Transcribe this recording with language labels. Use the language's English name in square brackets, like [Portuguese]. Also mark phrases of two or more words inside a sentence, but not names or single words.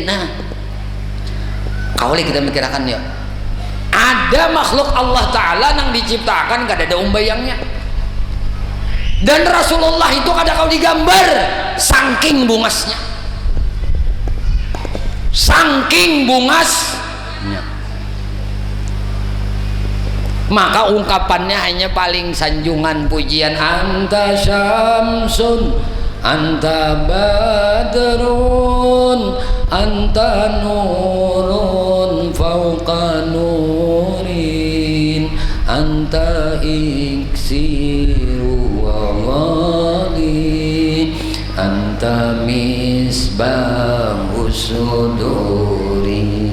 [Banjar] Nah kawali kita mikirkan ya ada makhluk Allah Ta'ala yang diciptakan gak ada umbayangnya, dan Rasulullah itu kada kau digambar saking bungasnya, maka ungkapannya hanya paling sanjungan pujian, [Arabic] أنت شمس أنت بدر أنت نور فوق نور أنت إكسير وغالي أنت مصباح الصدور.